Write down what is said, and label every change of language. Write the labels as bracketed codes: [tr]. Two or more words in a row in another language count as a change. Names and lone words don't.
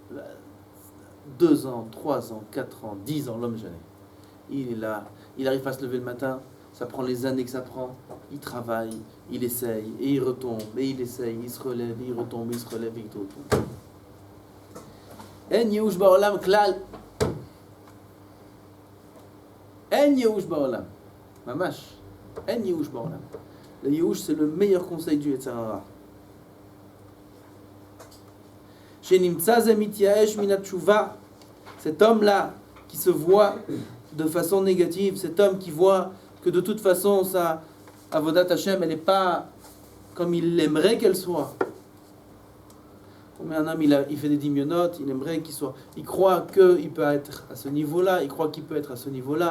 [fr] 2 ans, 3 ans, 4 ans, 10 ans, l'homme jamais. Il est là, il arrive à se lever le matin, ça prend les années que ça prend. Il travaille, il essaye, et il retombe, et il essaye, il se relève, et il retombe, il se relève, et il retombe. [he] אין ייאוש בעולם כלל. אין ייאוש בעולם. ממש. אין ייאוש בעולם. [fr] Le Yehush, c'est le meilleur conseil du [he] יצר הרע. שנמצא זה מתייאש מן התשובה. [fr] Cet homme-là qui se voit de façon négative, cet homme qui voit que de toute façon sa [he] עבודת השם, [fr] elle n'est pas comme il aimerait qu'elle soit. Mais un homme, il fait des dimyonotes, il aimerait qu'il soit... Il croit qu'il peut être à ce niveau-là, il croit qu'il peut être à ce niveau-là.